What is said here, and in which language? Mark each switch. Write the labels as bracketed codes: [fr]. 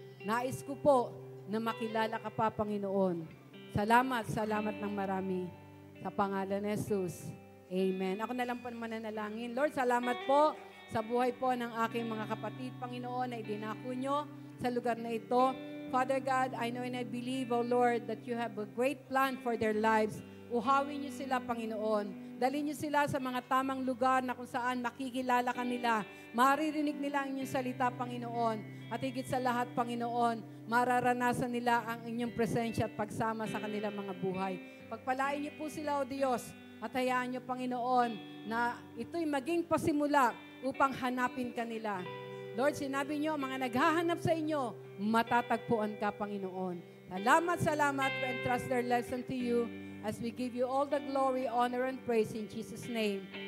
[tl] Nais ko po na makilala ka pa, Panginoon. Salamat ng marami sa pangalan ni Jesus. Amen. Ako na lang po mananalangin. Lord, salamat po sa buhay po ng aking mga kapatid, Panginoon, na idinako nyo sa lugar na ito. [en] Father God, I know and I believe, O Lord, that you have a great plan for their lives. [tl] Uhawin niyo sila, Panginoon. Dalhin niyo sila sa mga tamang lugar na kung saan makikilala ka nila. Maririnig nila ang inyong salita, Panginoon. At higit sa lahat, Panginoon, mararanasan nila ang inyong presensya at pagsama sa kanilang mga buhay. Pagpalain niyo po sila, O Diyos, at hayaan niyo, Panginoon, na ito'y maging pasimula upang hanapin ka nila. Lord, sinabi niyo, mga naghahanap sa inyo, matatagpuan ka, Panginoon. [en] Salamat, we entrust their lives unto you as we give you all the glory, honor, and praise in Jesus' name.